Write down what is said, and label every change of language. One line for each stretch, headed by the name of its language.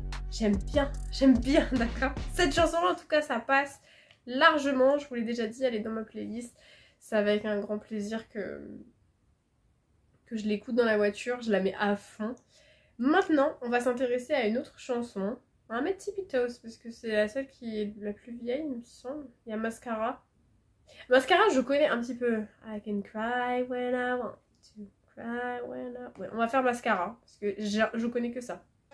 French: J'aime bien, d'accord. Cette chanson, en tout cas, ça passe largement. Je vous l'ai déjà dit, elle est dans ma playlist. C'est avec un grand plaisir que que je l'écoute dans la voiture, je la mets à fond. Maintenant, on va s'intéresser à une autre chanson. On va mettre Tippy Toes parce que c'est la seule qui est la plus vieille, il me semble. Il y a Mascara. Mascara, je connais un petit peu.
English: I can cry when I want to cry when I...
French: Ouais, on va faire Mascara parce que je connais que ça.